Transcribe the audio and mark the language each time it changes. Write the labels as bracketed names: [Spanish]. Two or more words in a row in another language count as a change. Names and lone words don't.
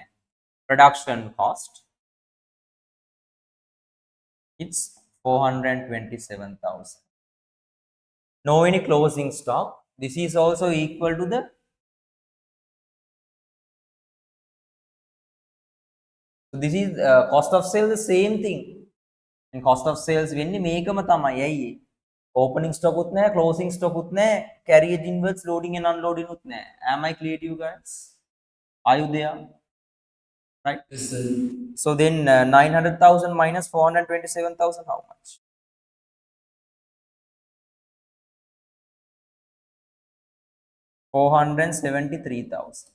[English] Production cost. It's 427,000. No any closing stock. This is also equal to the. So this is cost of sales, the same thing. And cost of sales [Sinhala] වෙන්නේ මේකම තමයි. ඇයි? [English] Opening stock [Sinhala] උත් නැහැ, [English] closing stock [Sinhala] උත් නැහැ, [English] carriage inwards loading and unloading [Sinhala] උත් නැහැ. [English] Am I clear to you guys? Are you there? Right? Yes, sir. So then 900,000 minus 427,000, how much? 473,000.